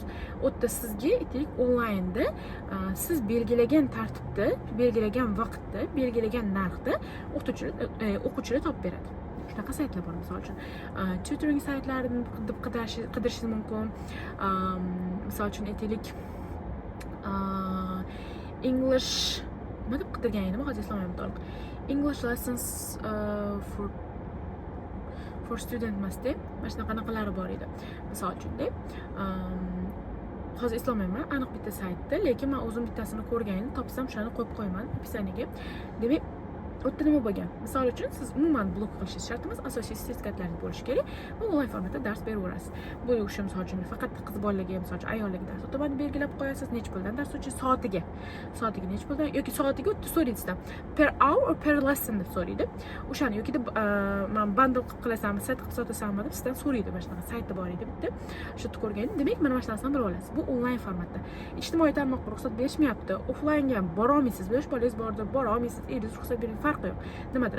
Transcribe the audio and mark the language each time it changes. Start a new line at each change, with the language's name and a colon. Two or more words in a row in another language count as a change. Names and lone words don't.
Uzbek: O'tda sizga aytaylik onlaynda siz belgilagan tartibda, belgilagan vaqtda, belgilagan narxda o'quvchilar topib beradi. Shunaqa saytlar bor, misol uchun tutoring saytlarini deb qidirishingiz mumkin. Misol uchun aytaylik English nima deb qidirgan edim, hozir eslolmayman to'liq.
English: English lessons for student emasda, mana shunaqa qanaqalari bor edi.
Uzbek: Misol uchun deb hozir eslolmayman aniq bitta saytda, lekin men o'zim bittasini ko'rgan edim, topsam o'shani qo'yib qo'yaman opisiyaga. Demak, o'tda nima bo'lgan? Misol uchun siz umuman blog qilishingiz shart emas, asosiy sertifikatlaringiz bo'lishi kerak va onlayn formatda dars beraverasiz. Bu o'sha misol uchun faqat qiz bolalarga, misol uchun ayollarga dars o'taman belgilab qo'yasiz, necha puldan dars o'tish, soatiga necha puldan yoki soatiga o'tda so'raydi sizdan.
English: Per hour or per lesson deb so'raydi.
Uzbek: O'shani yoki deb men bundle qilib qilasanmi, sayt qilib sotasanmi deb sizdan so'raydi. Mana shunaqa saytda bor edi bitta. Shu yerda ko'rgan edim. Demak, mana shu narsani bilib olasiz. Bu onlayn formatda. Ijtimoiy tarmoqqa ruxsat berishmayapti. Offlaynga ham bora olmaysiz. Yosh bolangiz borda bora olmaysiz. Eringiz ruxsat beradi, farqi yo'q. Nimadir?